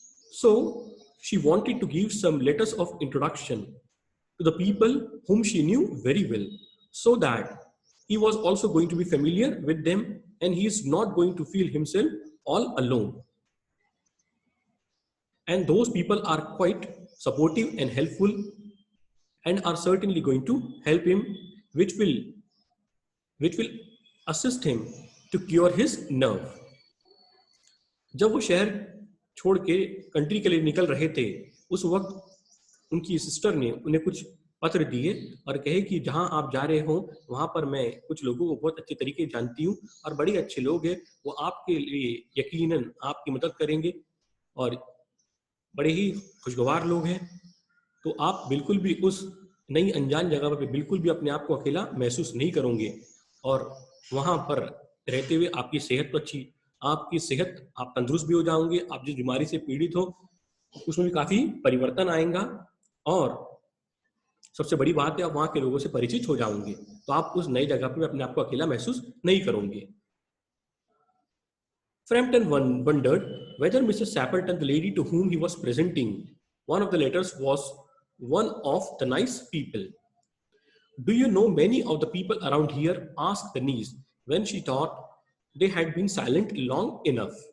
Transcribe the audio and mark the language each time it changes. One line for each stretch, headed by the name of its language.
English: So she wanted to give some letters of introduction to the people whom she knew very well, so that he was also going to be familiar with them and he is not going to feel himself all alone. And those people are quite supportive and helpful and are certainly going to help him, which will assist him to cure his nerve.
Hindi: जब वो शहर छोड़ के country के लिए निकल रहे थे उस वक्त उनकी सिस्टर ने उन्हें कुछ पत्र दिए और कहे कि जहां आप जा रहे हो वहां पर मैं कुछ लोगों को बहुत अच्छे तरीके जानती हूँ और बड़े अच्छे लोग हैं, वो आपके लिए यकीनन आपकी मदद करेंगे और बड़े ही खुशगवार लोग हैं. तो आप बिल्कुल भी उस नई अनजान जगह पर बिल्कुल भी अपने आप को अकेला महसूस नहीं करोगे और वहां पर रहते हुए आपकी सेहत तो अच्छी, आपकी सेहत आप तंदुरुस्त भी हो जाओगे, आप जिस बीमारी से पीड़ित हो उसमें भी काफी परिवर्तन आएगा और सबसे बड़ी बात है आप वहां के लोगों से परिचित हो जाओगे, तो आप उस नई जगह पर अपने आप को अकेला महसूस नहीं करोगे.
English: Frampton wondered whether Mrs. Sappleton, the lady to whom he was presenting one of the letters, was one of the nice people. Do you know many of the people around here? Asked the niece when she thought they had been silent long enough.